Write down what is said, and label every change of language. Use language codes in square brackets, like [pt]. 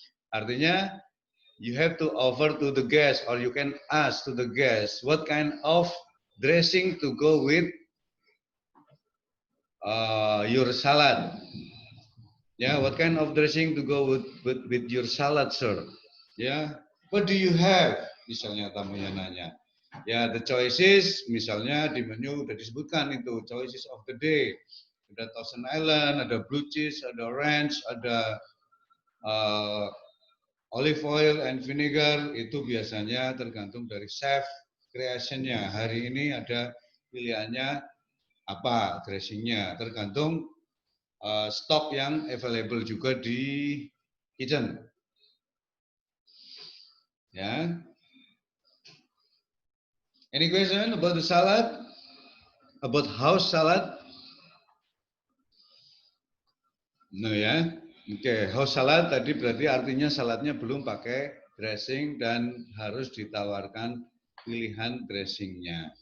[id] Artinya [en] you have to offer to the guest or you can ask to the guest what kind of dressing to go with your salad. Yeah, what kind of dressing to go with your salad, sir? Yeah, what do you have? [id] Misalnya tamunya nanya. Ya, [en] the choices, [id] misalnya di menu sudah disebutkan itu, [en] choices of the day. [id] Ada Thousand Island, ada blue cheese, ada ranch, ada olive oil and vinegar. Itu biasanya tergantung dari chef creationnya. Hari ini ada pilihannya apa dressingnya, tergantung stok yang available juga di kitchen. Ya. [en] Any question about the salad? About house salad? [id] No ya. Oke, house salad tadi berarti artinya saladnya belum pakai dressing dan harus ditawarkan pilihan dressingnya.